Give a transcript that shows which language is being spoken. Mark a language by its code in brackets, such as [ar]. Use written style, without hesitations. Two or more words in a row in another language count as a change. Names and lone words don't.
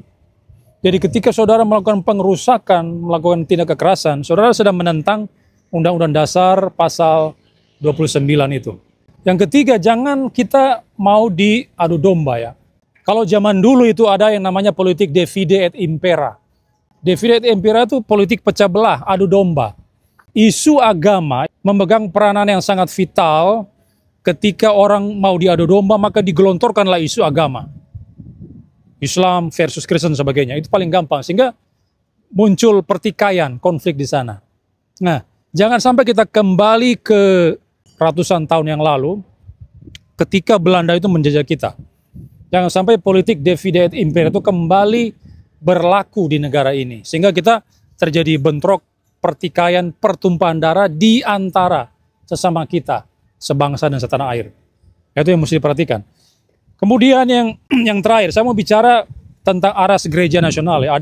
[id] Jadi ketika saudara melakukan pengrusakan, melakukan tindak kekerasan, saudara sedang menentang Undang-Undang Dasar pasal 29 itu. Yang ketiga, jangan kita mau diadu domba ya. Kalau zaman dulu itu ada yang namanya politik [la] divide et impera. Divide et impera [id] itu politik pecah belah, adu domba. Isu agama memegang peranan yang sangat vital. Ketika orang mau diadu domba, maka digelontorkanlah isu agama. Islam versus Kristen dan sebagainya. Itu paling gampang. Sehingga muncul pertikaian, konflik di sana. Nah, jangan sampai kita kembali ke ratusan tahun yang lalu, ketika Belanda itu menjajah kita. Jangan sampai politik [la] divide et impera [id] itu kembali berlaku di negara ini. Sehingga kita terjadi bentrok, pertikaian, pertumpahan darah di antara sesama kita, sebangsa dan setanah air. Itu yang mesti diperhatikan. Kemudian yang terakhir, saya mau bicara tentang aras gereja nasional ya.